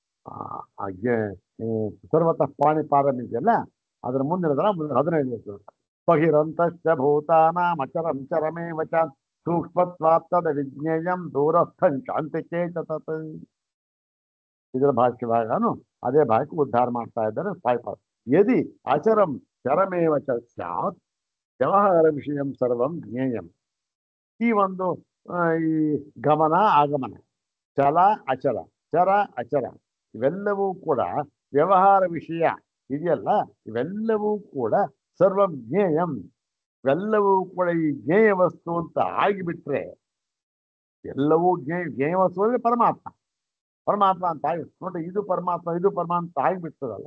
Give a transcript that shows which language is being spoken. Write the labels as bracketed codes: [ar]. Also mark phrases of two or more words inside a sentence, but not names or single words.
[sa] ಸರ್ವತಃ ಪಾಣಿಪಾದಂ [kn] ಇದೆಯಲ್ಲ, ಅದರ ಮುಂದಿನ ಮುಂದೆ [sa] 15 ಬಹಿರಂತಶ್ಚ ಭೂತಾನಾಮಚರಂ ಚರಮೇವ ಚ ಸೂಕ್ಷ್ಮತ್ವಾತ್ತದ ವಿಜ್ಞೇಯಂ ದೂರಸ್ಥಂ ಶಾಂತಿಕೇ ತತ್. [kn] ಇದರ ಭಾಷ್ಯವಾಗನು ಅದೇ ಭಾಷೆ ಉದ್ಧಾರ ಮಾಡ್ತಾ ಇದ್ದಾರೆ ಸಾಯ್ಪಾದ. [sa] ಯದಿ ಅಚರಂ ಚರಮೇವ ಚ ಸ್ಯಾತ್ ವ್ಯವಹಾರ ವಿಷಯಂ ಸರ್ವಂ ಜ್ಞೇಯಂ. [kn] ಈ ಒಂದು ಈ ಗಮನ ಆಗಮನ, ಚಲ ಅಚಲ, ಚರ ಅಚರ ಇವೆಲ್ಲವೂ ಕೂಡ ವ್ಯವಹಾರ ವಿಷಯ ಇದೆಯಲ್ಲ, ಇವೆಲ್ಲವೂ ಕೂಡ [sa] ಸರ್ವಂ ಜ್ಞೇಯಂ, [kn] ಇವೆಲ್ಲವೂ ಕೂಡ ಈ ಜ್ಞೇಯ ವಸ್ತು ಅಂತ ಆಗಿಬಿಟ್ರೆ, ಎಲ್ಲವೂ ಜ್ಞೇಯ ವಸ್ತು ಅಂದ್ರೆ ಪರಮಾತ್ಮ, ಪರಮಾತ್ಮ ಅಂತ ಆಗಿ ನೋಡ್ರಿ, ಇದು ಪರಮಾತ್ಮ ಇದು ಪರಮಾತ್ಮ ಅಂತ ಆಗಿಬಿಡ್ತದಲ್ಲ.